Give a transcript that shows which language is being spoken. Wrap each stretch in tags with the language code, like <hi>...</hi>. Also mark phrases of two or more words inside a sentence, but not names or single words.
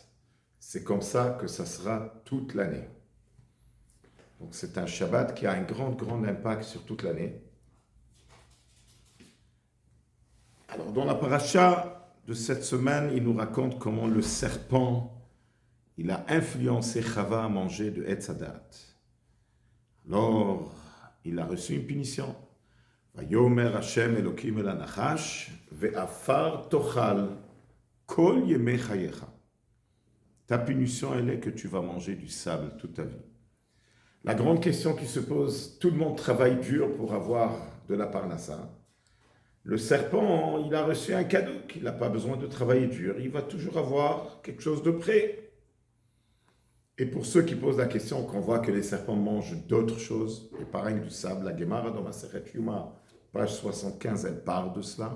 <fr>C'est comme ça que ça sera toute l'année. Donc c'est un Shabbat qui a un grand impact sur toute l'année. Alors dans la paracha de cette semaine, il nous raconte comment le serpent, il a influencé Chava à manger de</fr> <he>עץ הדעת.</he> <fr>Alors, il a reçu une punition.</fr> <he>ויאמר השם אלוקים אל הנחש ועפר תאכל כל ימי חייך.</he> <fr>Ta punition, elle est que tu vas manger du sable toute ta vie. La grande question qui se pose, tout le monde travaille dur pour avoir de la parnassa. Le serpent, il a reçu un cadeau, qu'il n'a pas besoin de travailler dur. Il va toujours avoir quelque chose de prêt. Et pour ceux qui posent la question, qu'on voit que les serpents mangent d'autres choses, et pareil du sable, la Gemara dans Masechet Yuma, page 75, elle parle de cela.</fr>